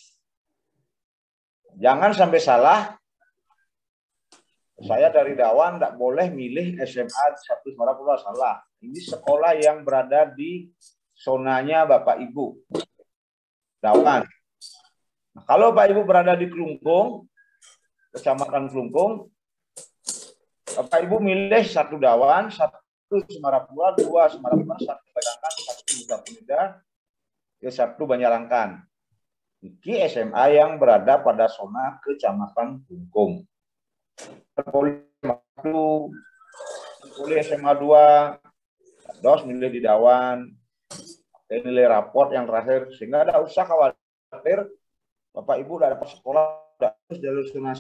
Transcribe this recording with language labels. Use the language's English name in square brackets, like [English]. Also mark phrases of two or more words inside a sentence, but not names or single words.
[Indonesian] Jangan sampai salah, saya dari Dawan tidak boleh milih SMA 1 Semarapura, salah. Ini sekolah yang berada di zonanya Bapak Ibu. Dawan. Nah, kalau Bapak Ibu berada di Kelungkung, Kecamatan Kelungkung, Bapak Ibu milih 1 Dawan, 1 Semarapura, 2 Semarapura, 1 Banyarangkan, 1 Nusa Penida, 1 Banyarangkan. Ini SMA yang berada pada zona Kecamatan Kelungkung. Boleh SMA 2, dos milih di Dawan, nilai raport yang terakhir, sehingga tidak usah khawatir Bapak Ibu udah dapat sekolah, udah harus jalur zonasi.